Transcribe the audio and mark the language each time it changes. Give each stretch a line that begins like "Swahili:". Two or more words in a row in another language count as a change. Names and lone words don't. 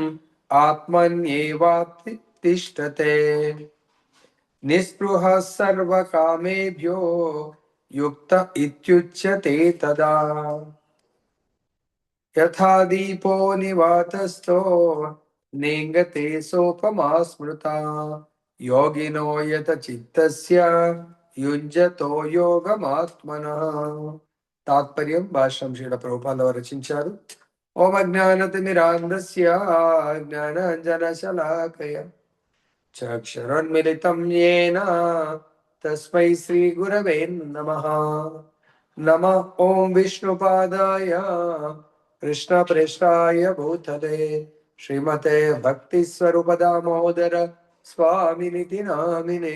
Sanskrit: आत्मन्येवातिष्ठते निःस्पृहः सर्वकामेभ्यो युक्त इत्युच्यते तदा यथा दीपो निवातस्थो नेङ्गते सोपमा स्मृता योगिनो यत चित्तस्य युञ्जतो योगमात्मनः
Telugu: తాత్పర్యం భాష్యం శ్రీల ప్రభుపాద రచించారు.
Sanskrit: ఓం అజ్ఞానతిమిరాంధస్య జ్ఞానాంజనశలాకయ చక్షురున్మిలితం యేన తస్మై శ్రీ గురవే నమః. నమః ఓం విష్ణుపాదాయ కృష్ణప్రేష్ఠాయ భూతలే శ్రీమతే భక్తి స్వరూప దామోదర స్వామినితి నామినే.